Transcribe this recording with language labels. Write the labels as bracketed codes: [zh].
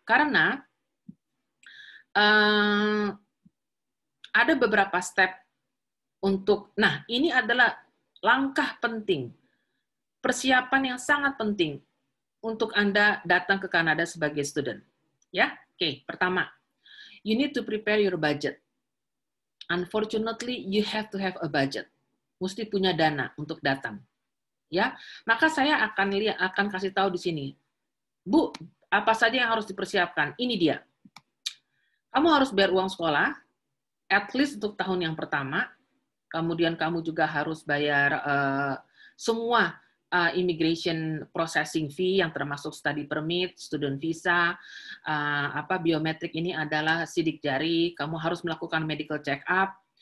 [id] Karena ada beberapa step untuk, nah ini adalah langkah penting, persiapan yang sangat penting untuk Anda datang ke Kanada sebagai student. Ya, oke. Pertama, [en] you need to prepare your budget. Unfortunately, you have to have a budget. [id] Mesti punya dana untuk datang. Ya, maka saya akan kasih tahu di sini. Bu, apa saja yang harus dipersiapkan? Ini dia. Kamu harus bayar uang sekolah, [en] at least [id] untuk tahun yang pertama. Kemudian kamu juga harus bayar semua immigration processing fee yang termasuk study permit, student visa, biometrik ini adalah sidik jari, kamu harus melakukan medical check up,